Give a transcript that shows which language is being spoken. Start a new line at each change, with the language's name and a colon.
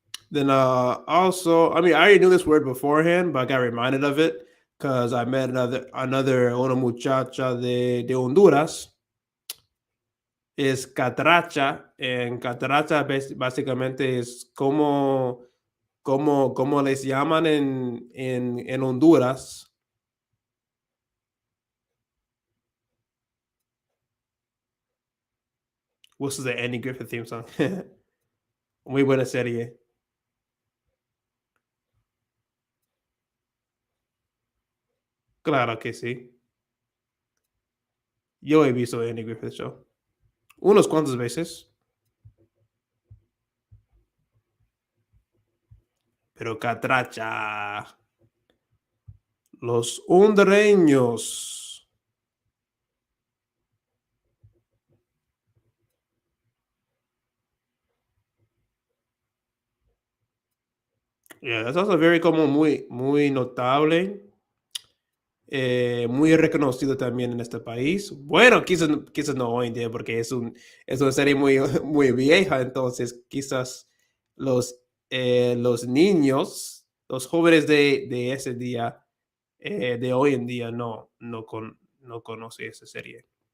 English: Then also, I mean, I already knew this word beforehand, but I got reminded of it because I met another
Spanish: una muchacha de Honduras. Es catracha. En catracha básicamente es como les llaman en Honduras.
English: What's the Andy Griffith theme song?
Spanish: Muy buena serie. Claro que sí. Yo he visto Andy Griffith Show. Unos cuantas veces. Pero catracha. Los hondureños.
English: Yeah, that's also very
Spanish: como muy notable. Muy reconocido también en este país. Bueno, quizás no hoy en día porque es una serie muy, muy vieja, entonces quizás los niños, los jóvenes de ese día, de hoy en día, no conocen esa serie.